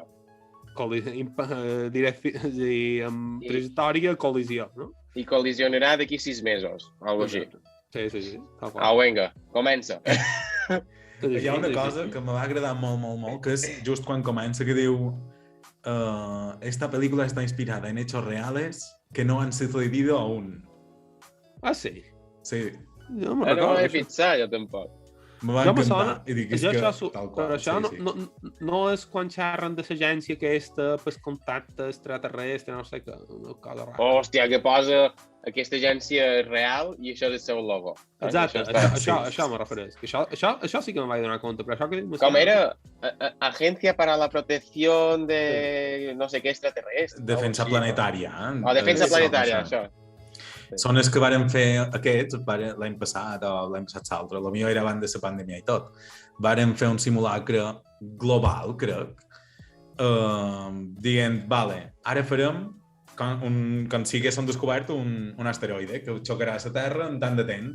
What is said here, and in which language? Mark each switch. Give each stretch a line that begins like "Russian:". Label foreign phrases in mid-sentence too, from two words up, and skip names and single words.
Catalan: Amb trajectòria, col·lisió, no? I col·lisionarà d'aquí 6 mesos, algo així. Sí. Vinga, comença. Hi ha una cosa que me va agradar molt, que és just quan comença, que diu
Spanish: esta película está inspirada en hechos reales que no han sucedido aún.
Catalan: Ah, sí? Sí. No m'he fixat, jo tampoc. Me va encantar i dic que tal qual. Però això no és quan xerren de l'agència aquesta per contacte extraterrestre, no sé què, una cosa rara. Hòstia, que posa aquesta agència real i això és el seu logo. Exacte, això me refereix. Això sí que me vaig donar compte, però això que dic... Com era?
Spanish: Agencia para la protección de no sé què extraterrestre.
Catalan: Defensa planetària. Defensa planetària, això. Són els que varen fer aquests l'any passat o l'any passat l'altre, potser era abans de la pandèmia i tot. Varen fer un simulacre global, crec, dient, vale, ara farem com si haguéssim descobert un asteroide que xocarà a la Terra en tant de temps.